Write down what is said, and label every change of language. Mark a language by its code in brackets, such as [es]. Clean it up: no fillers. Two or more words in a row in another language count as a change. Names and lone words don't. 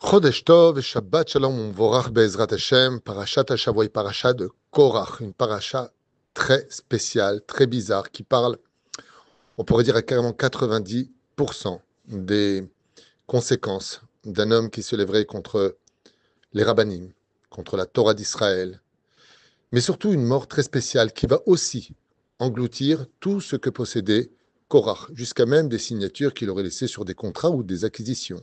[he] חודש טוב et שבת שלום ומבורך בעזרת השם, פרשת השבוע, [fr] paracha de Korach, une paracha très spéciale, très bizarre, qui parle, on pourrait dire à carrément 90% des conséquences d'un homme qui se lèverait contre les rabbanim, contre la Torah d'Israël, mais surtout une mort très spéciale qui va aussi engloutir tout ce que possédait Korach, jusqu'à même des signatures qu'il aurait laissées sur des contrats ou des acquisitions.